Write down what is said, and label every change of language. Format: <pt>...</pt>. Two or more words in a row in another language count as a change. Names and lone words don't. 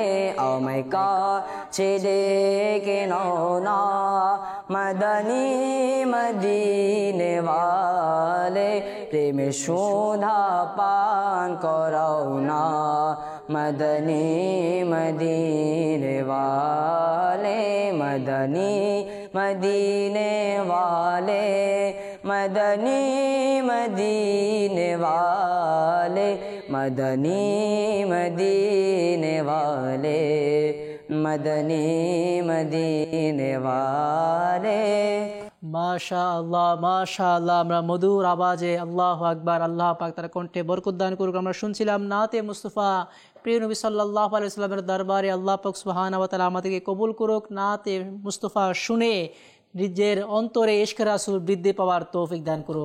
<bn>আমায় কাছে ডেকে নাও না</bn> <ur>مدنی مدینے والے,</ur> <bn>প্রেমের শোধা পান করাও না</bn> <ur>مدنی مدینے والے. مدنی مدینے والے، مدنی مدینے والے، مدنی مدینے والے، مدنی مدینے والے.</ur> <bn>মাশাআল্লাহ আমরা মধুর আওয়াজে</bn> <ar>الله أكبر,</ar> <bn>আল্লাহ পাক তার কণ্ঠে বরকত দান করুক। আমরা শুনছিলাম</bn> <ur>نعتِ مصطفیٰ,</ur> <bn>প্রিয় নবী</bn> <ar>صلى الله عليه وسلم</ar> <bn>দরবারে আল্লাহ পাক</bn> <ar>سبحانه وتعالى</ar> <bn>আমাদেরকে কবুল করুক।</bn> <ur>نعتِ مصطفیٰ</ur> <bn>শুনে নিজের অন্তরে</bn> <ur>عشقِ رسول</ur> <bn>বৃদ্ধি পাওয়ার তৌফিক দান করুক।</bn>